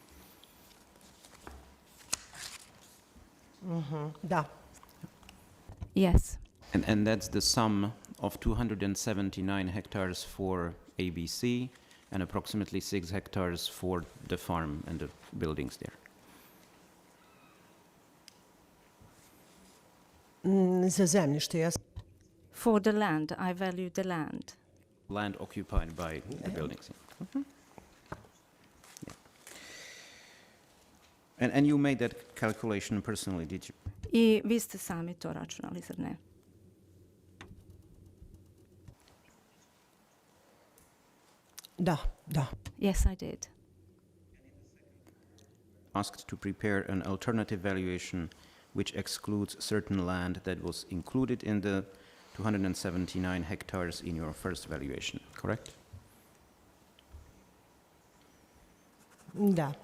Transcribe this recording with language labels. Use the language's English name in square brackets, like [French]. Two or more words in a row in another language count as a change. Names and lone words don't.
[Serbian] Da. [English] Yes. And that's the sum of 279 hectares for ABC and approximately 6 hectares for the farm and the buildings there. [Serbian] Za zemljište, [English] yes. For the land, I valued the land. Land occupied by the buildings. Yeah. And you made that calculation personally, did you? [Serbian] I vi ste sami to računali, zar ne? Da, da. [English] Yes, I did. Asked to prepare an alternative valuation which excludes certain land that was included in the 279 hectares in your first valuation, correct? [Serbian] Da.